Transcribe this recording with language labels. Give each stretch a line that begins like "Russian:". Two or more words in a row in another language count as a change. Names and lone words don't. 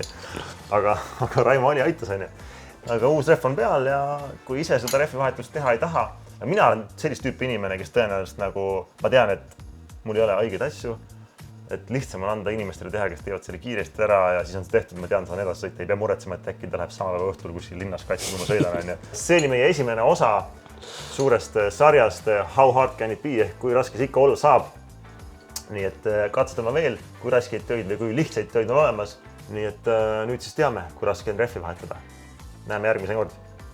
Estonian: Aga Raimo oli aitas, on ju. Aga uus ref on peal ja kui ise seda refi vahetust teha ei taha, ja mina olen sellist tüüpi inimene, kes tõenäoliselt nagu, ma tean, et mul ei ole õigeid asju, et lihtsam on anda inimestele teha, kes teevad selle kiiresti ära ja siis on see tehtud, ma tean, saan edasi sõita, ei pea muretsema, et äkki ta läheb sama päeva õhtul kuskil linnas katsi, kui ma sõidan, on ju. See oli meie esimene osa suurest sarjast How hard can it be ehk kui raske see ikka olla saab. Nii et katsetame veel, kui raskeid töid või kui lihtsaid töid on olemas. Nii et nüüd siis teame, kui raske on refi vahetada. Näeme järgmise kord.